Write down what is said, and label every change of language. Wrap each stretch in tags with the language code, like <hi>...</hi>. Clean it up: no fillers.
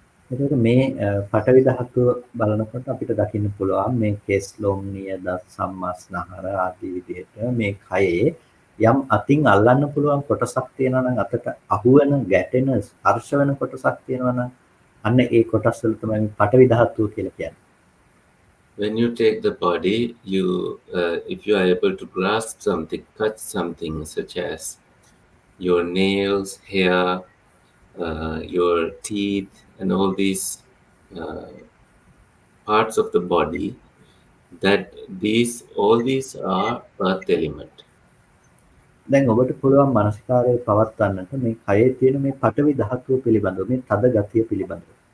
<si>එතකොට මේ පඨවි ධාතුව බලනකොට අපිට දකින්න පුළුවන් මේ කේස් ලොම් නියද සම්මාස්නහර ආදී විදිහට මේ කයේ යම් අතින් අල්ලන්න පුළුවන් කොටසක් තියෙනවා නම් අතට අහු වෙන ගැටෙන ස්පර්ශ වෙන කොටසක් තියෙනවා නම් අන්න ඒ කොටස් වල තමයි පඨවි ධාතුව කියලා කියන්නේ.</si> <en>When you take the body, if you are able to grasp something, touch something, such as your nails, hair, your teeth, and all these parts of the body, that all these are earth element.</en> <si>දැන් ඔබට පුළුවන් මානසිකාරය පවත්වන්නට මේ කයේ තියෙන මේ පඨවි ධාතුව පිළිබඳව මේ තද ගතිය පිළිබඳව.</si>